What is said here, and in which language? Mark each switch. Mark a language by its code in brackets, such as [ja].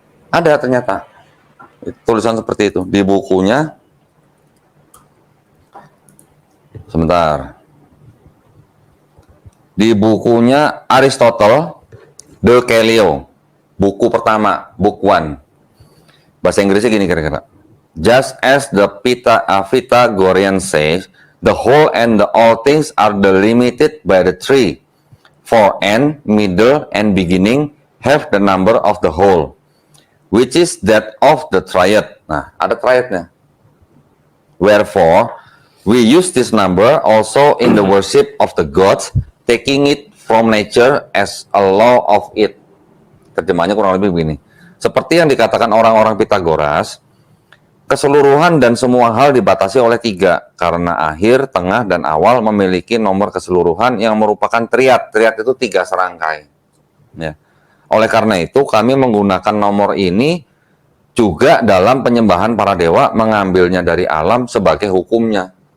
[id] Ada ternyata tulisan seperti itu di bukunya. Sebentar. Di bukunya Aristotle, De Kelio, buku pertama, book 1. Bahasa Inggrisnya gini kira-kira. [en] Just as the Pythagorean says, the whole and the all things are delimited by the 3. For end, middle, and beginning have the number of the whole, which is that of the triad. Nah, ada triadnya. Wherefore, we use this number also in the worship of the gods, taking it from nature as a law of it. [id] Terjemahnya kurang lebih begini. Seperti yang dikatakan orang-orang Pitagoras, keseluruhan dan semua hal dibatasi oleh 3, karena akhir, tengah, dan awal memiliki nomor keseluruhan yang merupakan triad. Triad itu 3 serangkai. Ya. Oleh karena itu, kami menggunakan nomor ini juga dalam penyembahan para dewa, mengambilnya dari alam sebagai hukumnya.